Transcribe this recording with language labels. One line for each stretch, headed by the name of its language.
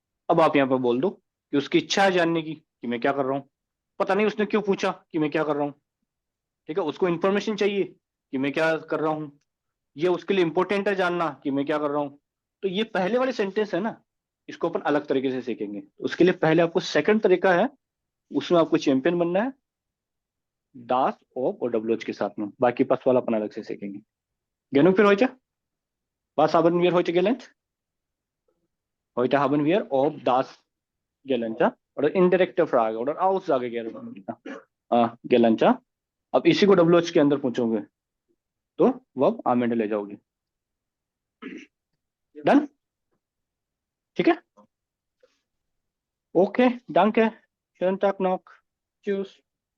Hindi: अब आप यहाँ पर बोल दो कि उसकी इच्छा है जानने की कि मैं क्या कर रहा हूँ, पता नहीं उसने क्यों पूछा कि मैं क्या कर रहा हूँ, ठीक है, उसको इन्फॉर्मेशन चाहिए कि मैं क्या कर रहा हूँ, ये उसके लिए इंपॉर्टेंट है जानना कि मैं क्या कर रहा हूँ। तो ये पहले वाले सेंटेंस है ना, इसको अपन अलग तरीके से सीखेंगे। उसके लिए पहले आपको सेकंड तरीका है, उसमें आपको चैंपियन बनना है, दास ऑफ और डब्ल्यूएच के साथ में, बाकी पास वाला अपन अलग से सीखेंगे।
German: Genug für heute? Was haben wir heute gelernt? Heute haben wir ob das gelernt, ja? Oder indirekte Frage oder Aussage gelernt, ja?
Hindi: अब इसी को डब्ल्यूएच के अंदर पूछोगे तो वर्ब आमेंड ले जाओगे। डन, ठीक है, okay,
German: danke, schönen Tag noch, tschüss।